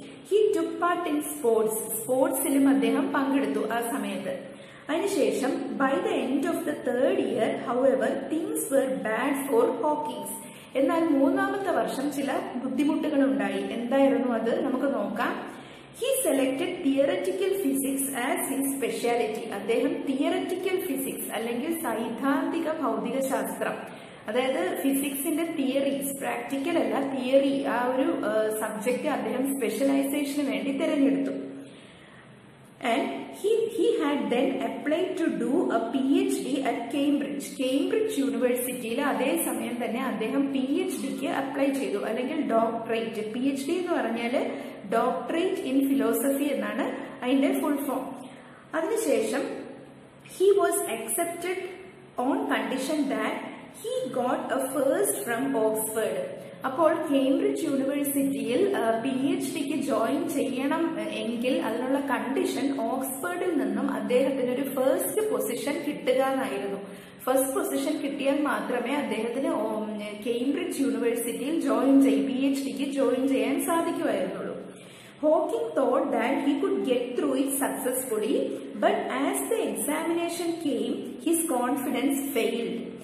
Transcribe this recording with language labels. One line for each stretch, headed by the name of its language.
English: he took part in
Malayalam: സ്പോർട്സിലും അദ്ദേഹം പങ്കെടുത്തു ആ സമയത്ത്. അതിനുശേഷം
English: By the end of the third year however things were bad for Hawking's.
Malayalam: എന്നാൽ മൂന്നാമത്തെ വർഷം ചില ബുദ്ധിമുട്ടുകൾ ഉണ്ടായി. എന്തായിരുന്നു അത്? നമുക്ക് നോക്കാം.
English: He selected theoretical physics as his speciality.
Malayalam: അദ്ദേഹം തിയററ്റിക്കൽ ഫിസിക്സ് അല്ലെങ്കിൽ സൈദ്ധാന്തിക ഭൗതിക ശാസ്ത്രം, അതായത് ഫിസിക്സിന്റെ തിയറീസ്, പ്രാക്ടിക്കൽ അല്ല തിയറി, ആ ഒരു സബ്ജക്ട് അദ്ദേഹം സ്പെഷ്യലൈസേഷന് വേണ്ടി തിരഞ്ഞെടുത്തു.
English: And he had then applied to do a PhD at Cambridge.
Malayalam: Cambridge യൂണിവേഴ്സിറ്റിയിൽ അതേ സമയം തന്നെ അദ്ദേഹം PhDക്ക് അപ്ലൈ ചെയ്തു, അല്ലെങ്കിൽ ഡോക്ടറേറ്റ്. PhD എന്ന് പറഞ്ഞാൽ ഡോക്ടറേറ്റ് ഇൻ ഫിലോസഫി എന്നാണ് അതിന്റെ ഫുൾ ഫോം. അതിനുശേഷം
English: he was accepted on condition that he got a first from Oxford.
Malayalam: അപ്പോൾ കേംബ്രിഡ്ജ് യൂണിവേഴ്സിറ്റിയിൽ PhDക്ക് ജോയിൻ ചെയ്യണം എങ്കിൽ അതിനുള്ള കണ്ടീഷൻ ഓക്സ്ഫോർഡിൽ നിന്നും അദ്ദേഹത്തിന് ഒരു ഫസ്റ്റ് പൊസിഷൻ കിട്ടുക എന്നായിരുന്നു. ഫസ്റ്റ് പൊസിഷൻ കിട്ടിയാൽ മാത്രമേ അദ്ദേഹത്തിന് കേംബ്രിഡ്ജ് യൂണിവേഴ്സിറ്റിയിൽ PhDക്ക് ജോയിൻ ചെയ്യാൻ സാധിക്കുമായിരുന്നുള്ളൂ.
English: Hawking thought that he could get through it successfully, but as the examination came, his confidence failed.